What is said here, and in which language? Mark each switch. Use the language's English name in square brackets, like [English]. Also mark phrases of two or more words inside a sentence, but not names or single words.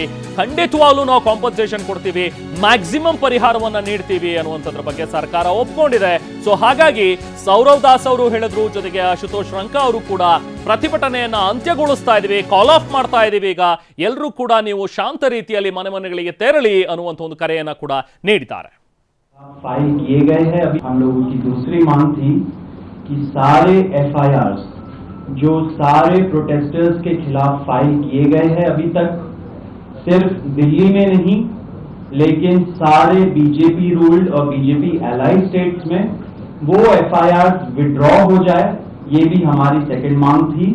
[Kannada] ಖಂಡಿತವಾಗ್ಲೂ ನಾವು ಕಾಂಪನ್ಸೇಷನ್ ಕೊಡ್ತೀವಿ, ಮ್ಯಾಕ್ಸಿಮಮ್ ಪರಿಹಾರವನ್ನ ನೀಡ್ತೀವಿ ಅನ್ನುವಂಥದ್ರ ಬಗ್ಗೆ ಸರ್ಕಾರ ಒಪ್ಕೊಂಡಿದೆ. ಸೊ ಹಾಗಾಗಿ ಸೌರವ್ ದಾಸ್ ಅವರು ಹೇಳಿದ್ರು, ಜೊತೆಗೆ ಆಶುತೋಷ್ ರಂಕ ಅವರು ಕೂಡ ಪ್ರತಿಭಟನೆಯನ್ನ ಅಂತ್ಯಗೊಳಿಸ್ತಾ ಇದೀವಿ, [English] call off [Kannada] ಮಾಡ್ತಾ ಇದೀವಿ. ಈಗ ಎಲ್ಲರೂ ಕೂಡ ನೀವು ಶಾಂತ ರೀತಿಯಲ್ಲಿ ಮನೆ ಮನೆಗಳಿಗೆ ತೆರಳಿ ಅನ್ನುವಂಥ ಒಂದು ಕರೆಯನ್ನ ಕೂಡ ನೀಡಿದ್ದಾರೆ. [Hindi] फाइल किए गए हैं। अभी हम लोगों की दूसरी मांग थी कि सारे FIRs जो सारे प्रोटेस्टर्स के खिलाफ फाइल किए गए हैं, अभी तक सिर्फ दिल्ली में नहीं लेकिन सारे [English] BJP ruled [Hindi] और [English] BJP allied states [Hindi] में वो [English] FIRs withdraw [Hindi] हो जाए, ये भी हमारी सेकंड मांग थी.